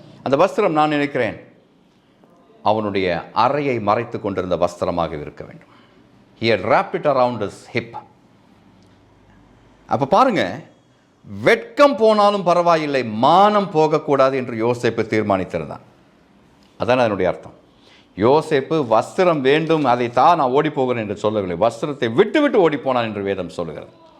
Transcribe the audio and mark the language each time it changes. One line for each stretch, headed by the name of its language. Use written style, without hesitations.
Tamil: அந்த வஸ்திரம் நான் நினைக்கிறேன் அவனுடைய அறையை மறைத்து கொண்டிருந்த வஸ்திரமாக இருக்க வேண்டும்.
English: He had wrapped it around his hip.
Tamil: அப்போ பாருங்க, வெட்கம் போனாலும் பரவாயில்லை, மானம் போகக்கூடாது என்று யோசேப்பு தீர்மானித்திருந்தான். அதான் அதனுடைய அர்த்தம். யோசேப்பு வஸ்திரம் வேண்டும், அதைத்தான் நான் ஓடி போகிறேன் என்று சொல்லவில்லை, வஸ்திரத்தை விட்டு விட்டு ஓடி போனான் என்று வேதம் சொல்லுகிறது.